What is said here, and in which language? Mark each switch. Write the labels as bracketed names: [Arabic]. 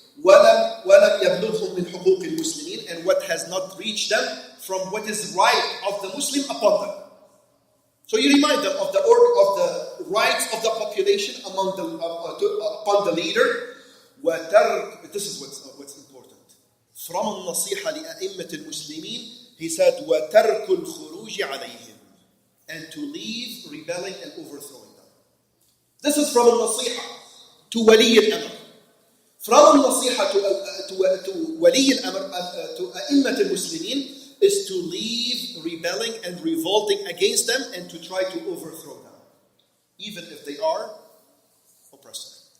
[Arabic] وَلَمْ يَبْلُغْهُمْ مِنْ حُقُوقِ الْمُسْلِمِينَ. [English] And what has not reached them from what is right of the Muslim upon them. So you remind them of the order of the rights of the population upon the leader. This is what's important. From [Arabic] النصيحة لأئمة المسلمين, [English] he said, [Arabic] وَتَرْكُ الْخُرُوجِ عَلَيْهِمْ. [English] And to leave rebelling and overthrowing them. This is from al-nasiha to wali al-amr. From al-nasiha to wali al-amr, to a'immat al-muslimin, is to leave rebelling and revolting against them and to try to overthrow them, even if they are oppressor.